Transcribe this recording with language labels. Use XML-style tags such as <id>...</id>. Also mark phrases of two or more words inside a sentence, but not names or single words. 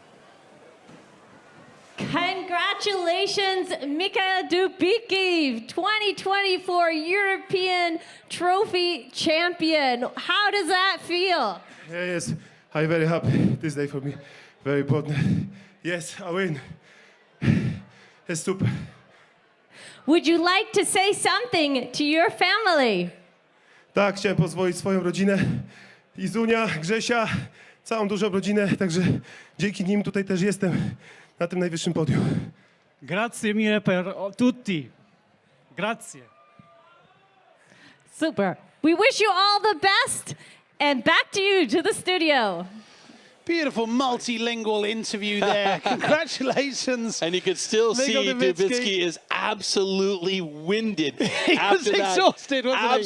<en>Congratulations, Mikhail Dubitsky, 2024 European Trophy champion. How does that feel? Yes, I'm very happy this day for me. Very important. Yes, I win. It's super. Would you like to say something to your family?</en> <pl>Tak, chciałem pozwolić swoją rodzinę, Izunia, Grzesia, całą dużą rodzinę, także dzięki nim tutaj też jestem na tym najwyższym podium.</pl> <it>Grazie mille per tutti. Grazie.</it> <en>Super. We wish you all the best, and back to you, to the studio. Beautiful multilingual interview there. Congratulations. And you can still see Dubitsky is absolutely winded. He was exhausted, wasn't he?</en>